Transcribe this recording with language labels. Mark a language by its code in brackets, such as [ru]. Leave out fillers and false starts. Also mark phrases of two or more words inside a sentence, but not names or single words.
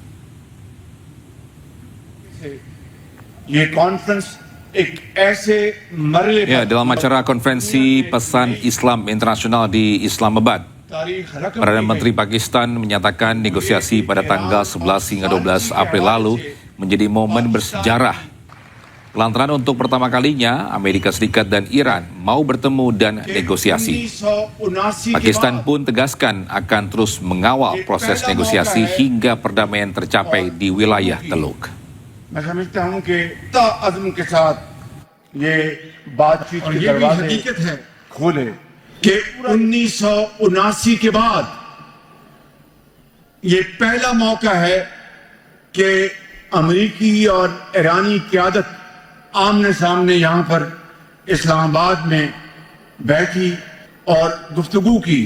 [id] Ya, dalam acara konferensi pesan Islam internasional di Islamabad, Perdana Menteri Pakistan menyatakan negosiasi pada tanggal 11 hingga 12 April lalu menjadi momen bersejarah. Lantaran untuk pertama kalinya Amerika Serikat dan Iran mau bertemu dan negosiasi. Pakistan pun tegaskan akan terus mengawal proses negosiasi hingga perdamaian tercapai di wilayah Teluk. [ur] میں سمجھتا ہوں کہ تعظیم کے ساتھ یہ بات چیت کے دروازے حقیقت ہے کھولے کہ 1979 کے بعد یہ پہلا موقع ہے کہ امریکی اور ایرانی قیادت آمنے سامنے یہاں پر اسلام آباد میں بیٹھی اور گفتگو کی.